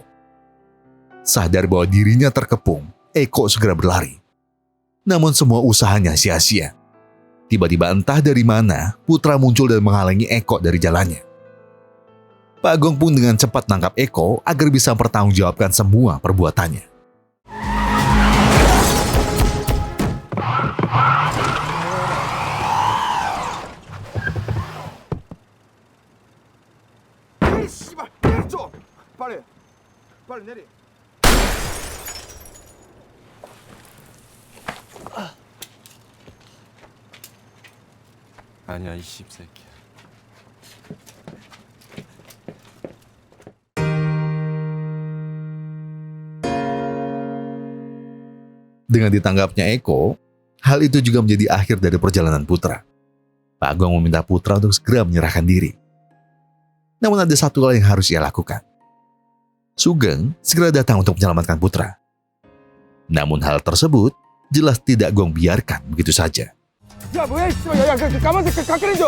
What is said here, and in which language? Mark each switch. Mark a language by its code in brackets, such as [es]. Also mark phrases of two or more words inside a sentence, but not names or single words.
[id] Sadar bahwa dirinya terkepung, Eko segera berlari. Namun semua usahanya sia-sia. Tiba-tiba entah dari mana, Putra muncul dan menghalangi Eko dari jalannya. Pak Gong pun dengan cepat menangkap Eko agar bisa mempertanggungjawabkan semua perbuatannya. [ko] 아니야 이 씹새끼야. [id] Dengan ditangkapnya Eko, hal itu juga menjadi akhir dari perjalanan Putra. Pak Gong meminta Putra untuk segera menyerahkan diri. Namun ada satu hal yang harus ia lakukan. Sugeng segera datang untuk menyelamatkan Putra. Namun hal tersebut jelas tidak Gong biarkan begitu saja. [ko] 야 뭐야 야 까만색 가까이 줘.